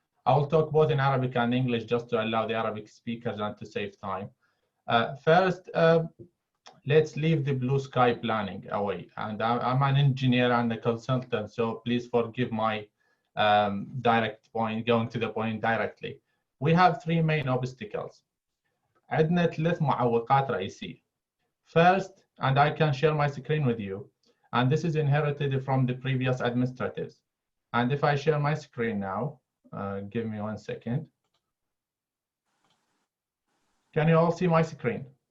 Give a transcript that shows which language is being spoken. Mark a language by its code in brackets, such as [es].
[en] I will talk both in Arabic and English just to allow the Arabic speakers and to save time. First, let's leave the blue sky planning away. And I'm an engineer and a consultant, so please forgive my direct point, going to the point directly. We have three main obstacles. [ar] عندنا ثلاث معوقات رئيسية. [en] First, and I can share my screen with you, and this is inherited from the previous administrators. And if I share my screen now, give me 1 second. Can you all see my screen?